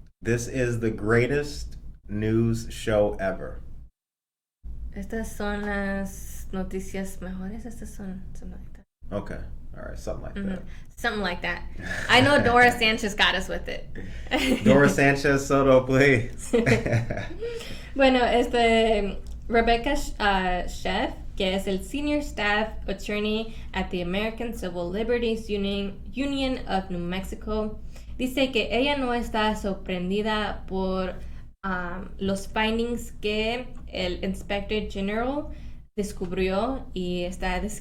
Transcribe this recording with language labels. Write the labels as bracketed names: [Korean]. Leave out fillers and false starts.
[English] This is the greatest news show ever. [Spanish] Estas son las noticias mejores. [English] Estas son something like that. Okay. All right. Something like that. Something like that. I know Dora Sanchez got us with it. Dora Sanchez Soto, please. [Spanish] Bueno, Rebecca Chef, que es el Senior Staff Attorney at the American Civil Liberties Union of New Mexico, dice que ella no está sorprendida por los findings que el Inspector General descubrió y está